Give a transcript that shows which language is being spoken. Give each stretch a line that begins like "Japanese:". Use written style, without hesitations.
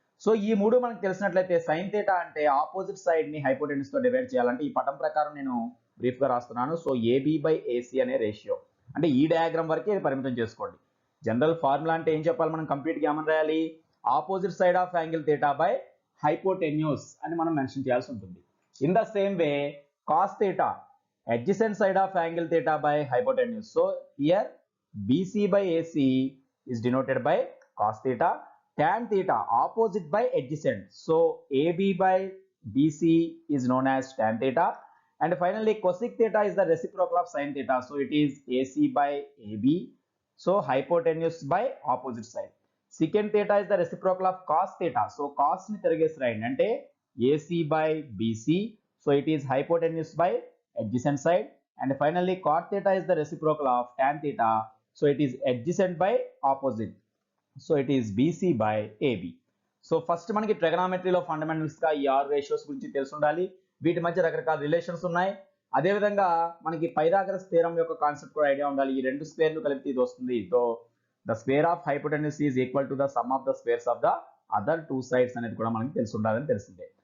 Telugu: So ఈ మూడు మనకు తెలిసినట్లయితే సైన్ థీటా అంటే ఆపోజిట్ సైడ్ ని హైపోటెన్యూస్ తో డివైడ్ చేయాలంటే ఈ పటం ప్రకారం నేను బ్రీఫ్ గా రాస్తున్నాను. సో ఏబి బై ఏసీ అనే రేషియో, అంటే ఈ డయాగ్రామ్ వరకే పరిమితం చేసుకోండి. జనరల్ ఫార్ములా అంటే ఏం చెప్పాలి మనం కంప్లీట్గా ఏమని రాయాలి?
English: opposite side of angle theta by hypotenuse
Telugu: అని మనం మెన్షన్ చేయాల్సి ఉంటుంది.
English: In the same way cos theta adjacent side of angle theta by hypotenuse. So here BC by AC is denoted by cos theta. Tan theta opposite by adjacent. So AB by BC is known as tan theta. And finally cosec theta is the reciprocal of sin theta. So it is AC by AB. So hypotenuse by opposite side. Secant theta is the reciprocal of cos theta.
Telugu: So cos ni tiragesi rayandi ante
English: AC by BC. So it is hypotenuse by adjacent side. And finally cot theta is the reciprocal of tan theta. So it is adjacent by opposite. So it is BC by AB.
Telugu: So first మనకి ట్రిగనామెట్రీలో fundamentals గా ఈ ఆరు ratios గురించి తెలిసి ఉండాలి. వీటి మధ్య రకరకాల రిలేషన్స్ ఉన్నాయి. అదేవిధంగా మనకి పైథాగరస్ థియరం యొక్క కాన్సెప్ట్ కూడా ఐడియా ఉండాలి. ఈ రెండు స్క్వేర్లు కలిపితే ఇది వస్తుంది.
English: so the square of hypotenuse is equal to the sum of the squares of the other two sides
Telugu: అనేది కూడా మనకి తెలిసి ఉండాలని తెలిసిందే.